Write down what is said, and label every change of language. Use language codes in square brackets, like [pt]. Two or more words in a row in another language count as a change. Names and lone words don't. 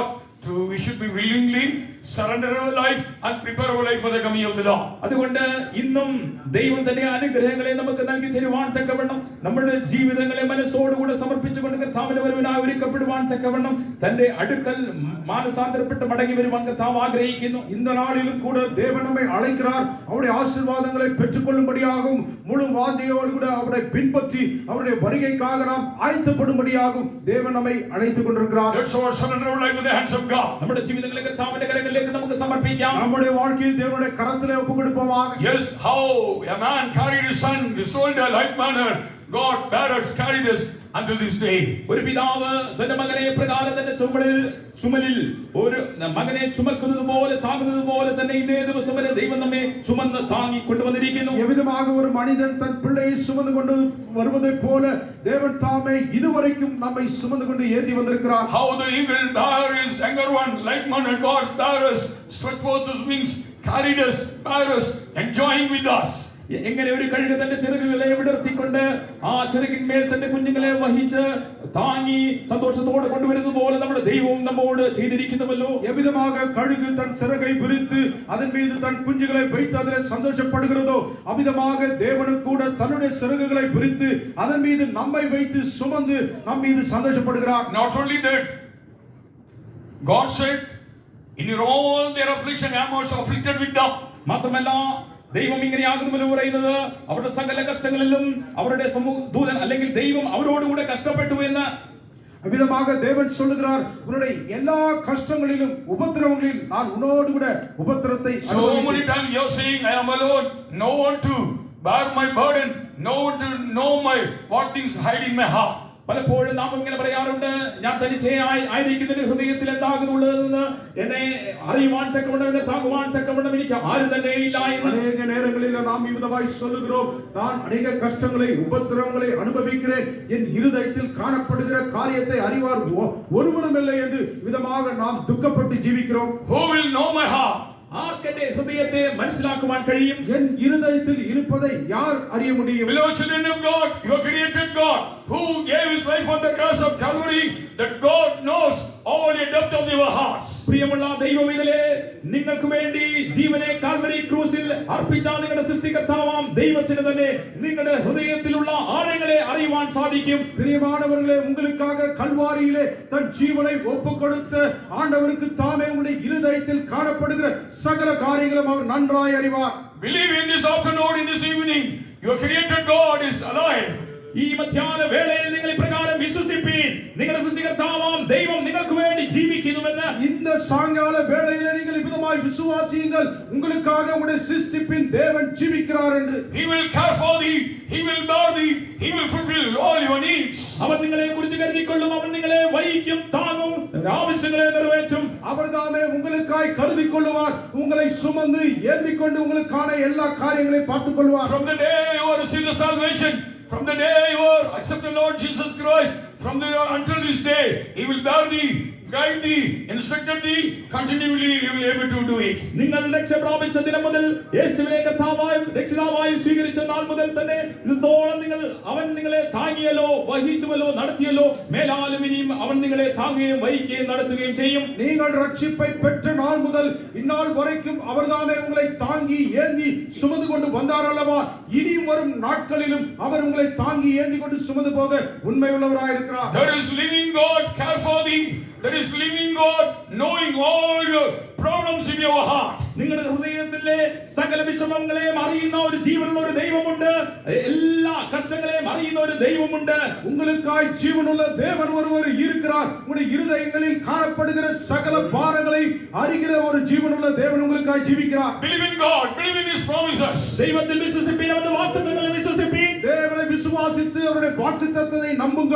[en] We should be willingly surrender our life and prepare our life for the coming of the Lord. [ml] അതുകൊണ്ട് ഇന്നും ദൈവം തന്റെ അനുഗ്രഹങ്ങളെ നമുക്ക് നൽകി തരുവാൻ തക്കവണ്ണം നമ്മുടെ ജീവിതങ്ങളെ മനസ്സോടുകൂടെ സമർപ്പിച്ചുകൊണ്ട് കർത്താവിന്റെ വരവിനായി ഒരുക്കപ്പെടുവാൻ തക്കവണ്ണം തന്റെ അടുക്കൽ മാനസാന്തരപ്പെട്ട് മടങ്ങി വരുവാൻ കർത്താവ് ആഗ്രഹിക്കുന്നു. [ta] இந்த நாளிலும் கூட தேவன் நம்மை அழைக்கிறார். அவருடைய ஆசீர்வாதங்களை பெற்றுக்கொள்ளும்படியாகவும் முழு வாஞ்சையோடு கூட அவரை பின்பற்றி அவருடைய வருகைக்காக நாம் ஆயத்தப்படும்படியாகவும் தேவன் நம்மை அழைத்துக் கொண்டிருக்கிறார். [en] Let's all surrender our life in the hands of God. [ml] നമ്മുടെ ജീവിതങ്ങളെ കർത്താവിന്റെ കരങ്ങളിലേക്ക് നമുക്ക് സമർപ്പിക്കാം. [ta] நம்முடைய வாழ்க்கையை தேவனுடைய கரத்திலே ஒப்புக்கொடுப்போமாக. [en] Yes, how a man carried his son, his soldier like manner, God bearers carried us until this day. [ml] ഒരു പിതാവ് തന്റെ മകനെ പ്രകാരം തന്റെ ചുമലിൽ ഒരു മകനെ ചുമക്കുന്നത് പോലെ താങ്ങുന്നത് പോലെ തന്നെ ഇന്നേ ദിവസം വരെ ദൈവം നമ്മെ ചുമന്ന് താങ്ങി കൊണ്ടുവന്നിരിക്കുന്നു. [ta] எவ்விதமாக ஒரு மனிதன் தன் பிள்ளையை சுமந்து கொண்டு வருவதைப் போல தேவன் தாமே இதுவரைக்கும் நம்மை சுமந்து கொண்டு ஏந்தி வந்திருக்கிறார். [en] How the eagle bare his younger one like manner, God bearers stretched forth his wings, carried us, bearers, enjoying with us. [ml] എങ്ങനെ ഒരു കഴുക തന്റെ ചിറകുകളെ വിടർത്തിക്കൊണ്ട് ആ ചിറകിന്മേൽ തന്റെ കുഞ്ഞുങ്ങളെ വഹിച്ച് താങ്ങി സന്തോഷത്തോടെ കൊണ്ടുവരുന്നത് പോലെ നമ്മുടെ ദൈവവും നമ്മോട് ചെയ്തിരിക്കുന്നുവല്ലോ. [ta] எவ்விதமாக கழுகு தன் சிறகை விரித்து அதன் மீது தன் குஞ்சுகளை வைத்து அதிலே சந்தோஷப்படுகிறதோ அவ்விதமாக தேவனும் கூட தன்னுடைய சிறகுகளை விரித்து அதன் மீது நம்மை வைத்து சுமந்து நம் மீது சந்தோஷப்படுகிறார். [en] Not only that, God said, in your all their affliction I am also afflicted with them. [ml] മാത്രമല്ല ദൈവം ഇങ്ങനെയാകുന്നുവല്ലോ പറയുന്നത്, അവരുടെ സകല കഷ്ടങ്ങളിലും അവരുടെ ദൂതൻ അല്ലെങ്കിൽ ദൈവം അവരോടുകൂടെ കഷ്ടപ്പെട്ടു എന്ന്. [ta] அவ்விதமாக தேவன் சொல்லுகிறார், உன்னுடைய எல்லா கஷ்டங்களிலும் உபத்திரவங்களிலும் நான் உன்னோடு கூட உபத்திரத்தை. [en] So many times you are saying I am alone, no one to bear my burden, know to know my what things hide in my heart. [ml] പലപ്പോഴും നാം ഇങ്ങനെ പറയാറുണ്ട്, ഞാൻ തനിച്ചയായി ആയിരിക്കുന്ന ഹൃദയത്തിൽ എന്താകുന്നുള്ളതെന്ന് എന്നെ അറിയുവാൻ തക്കവണ്ണം, എന്നെ താങ്ങുവാൻ തക്കവണ്ണം എനിക്ക് ആരും തന്നെ ഇല്ല എന്ന്. [ta] அநேக நேரங்களில் நாம் இவ்விதமாய் சொல்லுகிறோம், நான் அநேக கஷ்டங்களை உபத்திரவங்களை அனுபவிக்கிறேன், என் இருதயத்தில் காணப்படுகிற காரியத்தை அறிவார் ஒருவரும் இல்லை என்று விதமாக நாம் துக்கப்பட்டு ஜீவிக்கிறோம். [en] Who will know my heart? [ml] ആർക്കെന്റെ ഹൃദയത്തെ മനസ്സിലാക്കുവാൻ കഴിയും? [ta] என் இருதயத்தில் இருப்பதை யார் அறிய முடியும்? [en] Beloved children of God, your created God, who gave his life on the cross of Calvary, that God knows all the depth of your hearts. [ml] പ്രിയമുള്ള ദൈവമക്കളെ, നിങ്ങൾക്ക് വേണ്ടി ജീവനെ കാൽവരി ക്രൂസിൽ അർപ്പിച്ച നിങ്ങളുടെ സൃഷ്ടികർത്താവാം ദൈവത്തിന് തന്നെ നിങ്ങളുടെ ഹൃദയത്തിലുള്ള ആഴങ്ങളെ അറിയുവാൻ സാധിക്കും. [ta] பிரியமானவர்களே, உங்களுக்காக கல்வாரியிலே தன் ஜீவனை ஒப்புக்கொடுத்த ஆண்டவருக்கு தாமே உங்களுடைய இருதயத்தில் காணப்படுகிற சகல காரியங்களும் அவர் நன்றாய் அறிவார். [en] Believe in this afternoon, in this evening, your created God is alive. [ml] ഈ മധ്യാഹ്ന വേളയിൽ നിങ്ങൾ ഇപ്രകാരം വിശ്വസിപ്പീൻ, നിങ്ങളുടെ സൃഷ്ടികർത്താവാം ദൈവം നിങ്ങൾക്ക് വേണ്ടി ജീവിക്കുന്നുവെന്ന്. [ta] இந்த சாயங்கால வேளையிலே நீங்கள் விதமாய் விசுவாசியுங்கள், உங்களுக்காக உங்களுடைய சிருஷ்டிப்பின் தேவன் ஜீவிக்கிறார் என்று. [en] He will care for thee, he will bear thee, he will fulfill all your needs. [ml] അവൻ നിങ്ങളെ കുറിച്ച് കരുതിക്കൊള്ളും, അവൻ നിങ്ങളെ വഹിക്കും, താങ്ങും, ആവശ്യങ്ങളെ നിറവേറ്റും. [ta] அவர் தாமே உங்களுக்காய் கருதிக் கொள்வார், உங்களை சுமந்து ஏந்திக் கொண்டு உங்களுக்கான எல்லா காரியங்களையும் பார்த்துக் கொள்வார். [en] From the day you are received the salvation, from the day you are accept the Lord Jesus Christ, from the until this day, he will bear thee, guide thee, instruct thee, continually he will able to do it. [ml] നിങ്ങൾ രക്ഷ പ്രാപിച്ച ദിനം മുതൽ യേശുവിനെ കർത്താവായും രക്ഷിതാവായും സ്വീകരിച്ച നാൾ മുതൽ തന്നെ ഇതോളം അവൻ നിങ്ങളെ താങ്ങിയല്ലോ, വഹിച്ചുവല്ലോ, നടത്തിയല്ലോ. മേലാലും ഇനിയും അവൻ നിങ്ങളെ താങ്ങുകയും വഹിക്കുകയും നടത്തുകയും ചെയ്യും. [ta] நீங்கள் ரட்சிப்பை பெற்ற நாள் முதல் இந்நாள் வரைக்கும் அவர்தாமே உங்களை தாங்கி ஏந்தி சுமந்து கொண்டு வந்தார் அல்லவா? இனியும் வரும் நாட்களிலும் அவர் உங்களை தாங்கி ஏந்தி கொண்டு சுமந்து போக உண்மை உள்ளவராய் இருக்கிறார். [en] There is living God care for thee. There is living God knowing all your problems in your heart. [ml] നിങ്ങളുടെ ഹൃദയത്തിലെ സകല വിഷമങ്ങളെയും അറിയുന്ന ഒരു ജീവനുള്ള ഒരു ദൈവമുണ്ട്. എല്ലാ കഷ്ടങ്ങളെയും അറിയുന്ന ഒരു ദൈവമുണ്ട്. [ta] உங்களுக்காய் ஜீவனுள்ள தேவன் ஒருவர் இருக்கிறார். உங்களுடைய இருதயங்களில் காணப்படுகிற சகல பாரங்களையும் அறிகிற ஒரு ஜீவனுள்ள தேவன் உங்களுக்காய் ஜீவிக்கிறார். [en] Believe in God, believe in his promises. [ml] ദൈവത്തിൽ വിശ്വസിപ്പീൻ, അവന്റെ വാഗ്ദത്തങ്ങളിൽ വിശ്വസിപ്പീൻ. [ta] தேவனை விசுவாசித்து அவருடைய வாக்குத்தத்தத்தை நம்புங்கள்.